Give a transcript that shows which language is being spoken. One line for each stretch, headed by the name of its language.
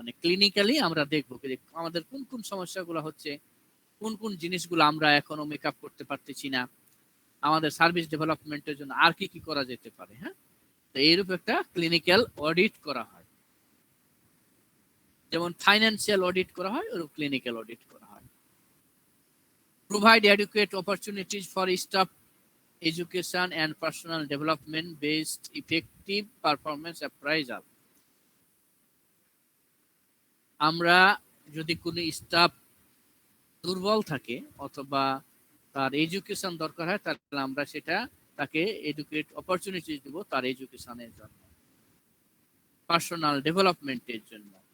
Bangla: মানে ক্লিনিক্যালি আমরা দেখবো যে আমাদের কোন কোন সমস্যাগুলো হচ্ছে, কোন কোন জিনিসগুলো আমরা এখনো মেকআপ করতে পারতেছি না, আমাদের সার্ভিস ডেভেলপমেন্টের জন্য আর কি কি করা যেতে পারে। হ্যাঁ, তো এইরূপ একটা ক্লিনিক্যাল অডিট করা হয়, যেমন ফাইন্যান্সিয়াল অডিট করা হয় ওরকম ক্লিনিক্যাল অডিট করা হয়।
English: Provide adequate opportunities for staff education and personal development based effective performance appraisal.
Bangla: আমরা যদি কোনো স্টাফ দুর্বল থাকে অথবা তার এডুকেশন দরকার হয়, তাহলে আমরা সেটা তাকে এডুকেট অপরচুনিটিস দিব তার এডুকেশনের জন্য, পার্সোনাল ডেভেলপমেন্টের জন্য।